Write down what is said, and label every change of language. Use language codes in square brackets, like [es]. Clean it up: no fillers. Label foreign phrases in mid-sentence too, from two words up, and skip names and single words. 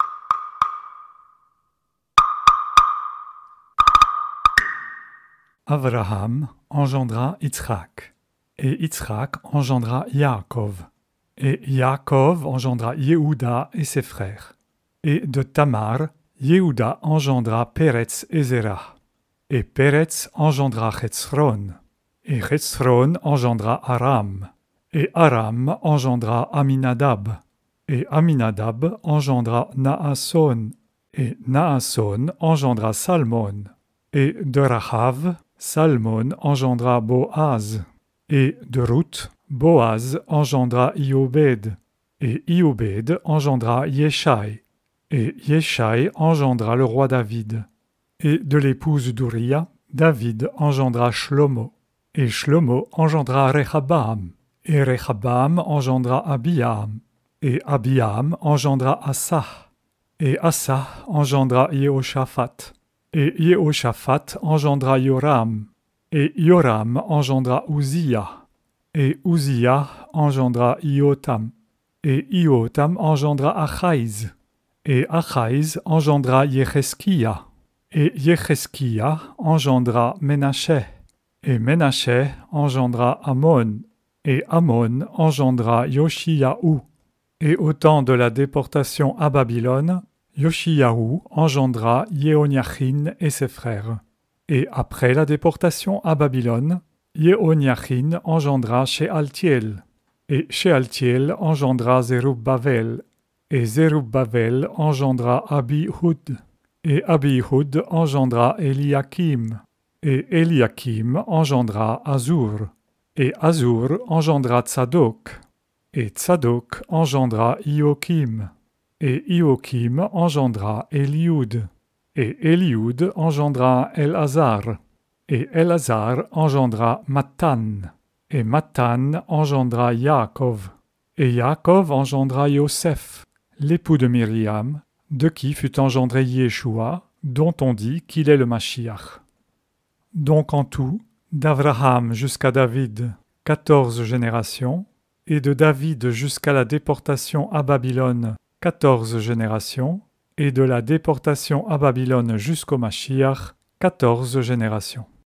[fr] Abraham engendra Yitzhak, et Yitzhak engendra Yaakov, et Yaakov engendra Yehuda et ses frères. Et de Tamar, Yehuda engendra Péretz et Zérah, et Péretz engendra Hetsron, et Hetsron engendra Aram, et Aram engendra Aminadab, et Aminadab engendra Naasson, et Naasson engendra Salmon, et de Rahav, Salmon engendra Boaz, et de Ruth, Boaz engendra Iobed, et Iobed engendra Yeshai, et Yeshai engendra le roi David. Et de l'épouse d'Uriah, David engendra Shlomo, et Shlomo engendra Rehabam, et Rehabam engendra Abiam, et Abiam engendra Asa, et Asa engendra Yehoshaphat, et Yehoshaphat engendra Yoram, et Yoram engendra Uzziah, et Uzziah engendra Iotam, et Iotam engendra Achaïs, et Achaïs engendra Yecheskia, et Yecheskia engendra Ménaché, et Ménaché engendra Amon, et Amon engendra Yoshiyahu. Et au temps de la déportation à Babylone, Yoshiyahu engendra Yehoniachin et ses frères. Et après la déportation à Babylone, Yehoniachin engendra Shealtiel, et Shealtiel engendra Zerubbabel, et Zerubbabel engendra Abihud, et Abihud engendra Eliakim, et Eliakim engendra Azur, et Azur engendra Tzadok, et Tzadok engendra Iokim, et Iokim engendra Eliud, et Eliud engendra Elazar, et Elazar engendra Mattan, et Mattan engendra Yaakov, et Yaakov engendra Yosef, l'époux de Myriam, de qui fut engendré Yeshua, dont on dit qu'il est le Mashiach. Donc en tout, d'Abraham jusqu'à David, 14 générations, et de David jusqu'à la déportation à Babylone, 14 générations, et de la déportation à Babylone jusqu'au Mashiach, 14 générations.